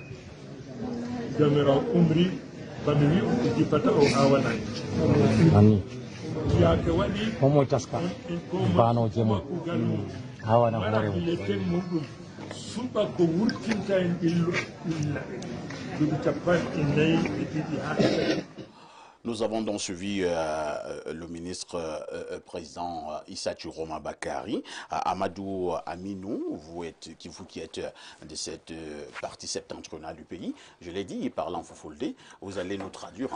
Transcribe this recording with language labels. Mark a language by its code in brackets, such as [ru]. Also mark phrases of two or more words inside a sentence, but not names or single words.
[ff] jamiraw umri bami wi on jippata o awanani yaake waɗi homo taska banoje mum hawana hoore muɗum suɓa ko wurtinta en illa duuɓi capanɗe nayi e ɗiɗi ha [fr] Nous avons donc suivi le ministre président Issa Chiroma Bakary. Amadou Aminou, vous qui êtes de cette partie septentrionale du pays, je l'ai dit, il parle en Fulfulde. Vous allez nous traduire.